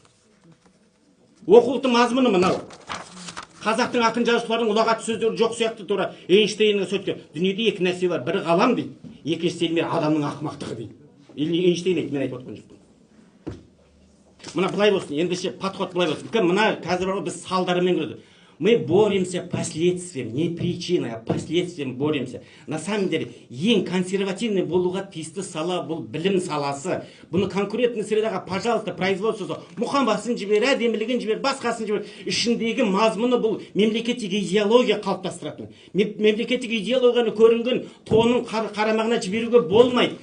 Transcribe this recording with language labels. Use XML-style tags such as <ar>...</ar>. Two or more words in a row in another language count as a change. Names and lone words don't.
<kk>Оқулықтың мазмұны мынау. Қазақтың ақын жазушыларының ұлағат сөздері жоқ сияқты тура Эйнштейннің сөйткен. Дүниеде екі нәрсе бар. Бірі ғалам дейді. Екіншісі Эльмира адамның ақымақтығы дейді. Эйнштейн айтты, мен айтып отқан жоқпын. Мына былай болсын, ендеше подход былай болсын. Мына қазір біз салдарымен көрдік.</kk> <ru>Мы боремся последствием, не причиной, а последствием боремся. На самом деле,</ru> <kk>ең консервативный болуға тиісті сала бұл білім саласы. Бұны</kk> <ru>конкурентный средаға,</ru> <kk>пожалуйста, производствосы, мұқамбасын жібер, әдемілігін жібер, басқасын жібер. Ішіндегі мазмұны бұл мемлекеттік идеология қалыптастыратын. Мемлекеттік идеологияны көрінген тонын қарамағына жіберуге болмайды.</kk>